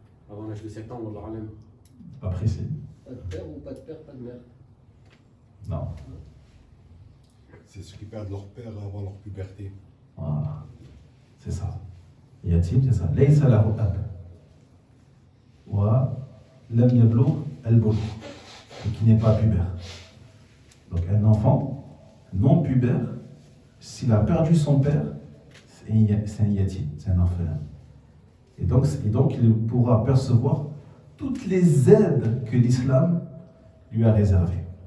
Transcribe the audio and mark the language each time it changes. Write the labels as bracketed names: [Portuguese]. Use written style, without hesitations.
[French] Avant l'âge de 7 ans, on l'aura même. Pas précis. Pas de père ou pas de père, pas de mère? Non. C'est ceux qui perdent leur père avant leur puberté. Voilà. C'est ça. Yatim, c'est ça. [Arabic] ليس له أب ولم يبلغ البلوغ, [French] et qui n'est pas pubère. Donc un enfant non pubère, s'il a perdu son père, c'est un yatim, c'est un orphelin. Et donc il pourra percevoir toutes les aides que l'islam lui a réservées.